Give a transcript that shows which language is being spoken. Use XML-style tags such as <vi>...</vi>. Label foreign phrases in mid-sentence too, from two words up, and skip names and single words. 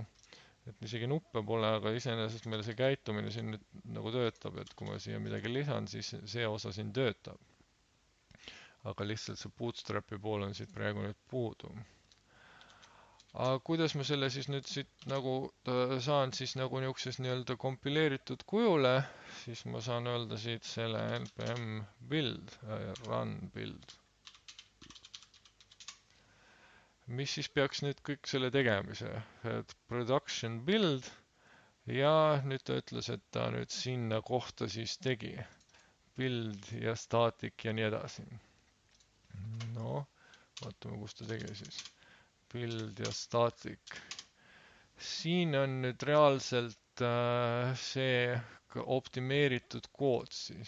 <et>Et isegi nuppe pole, aga iseenesest meil see käitumine siin nüüd nagu töötab, et kui ma siia midagi lisan, siis see osa siin töötab. Aga lihtsalt see bootstrapi pool on siit praegu nüüd puudu. Aga kuidas ma selle siis nüüd siit nagu saan siis nagu niukses nii-öelda kompileeritud kujule, siis ma saan öelda siit selle</et> <en>npm build, run build.</en> <et>Mis siis peaks nüüd kõik selle tegemise? Et</et> <en>production build</en> <et>ja nüüd ta ütles, et ta nüüd sinna kohta siis tegi. Build ja static ja nii edasi. No, vaatame, kus ta tegi siis. Build ja static. Siin on nüüd reaalselt see optimeeritud kood siis.</et>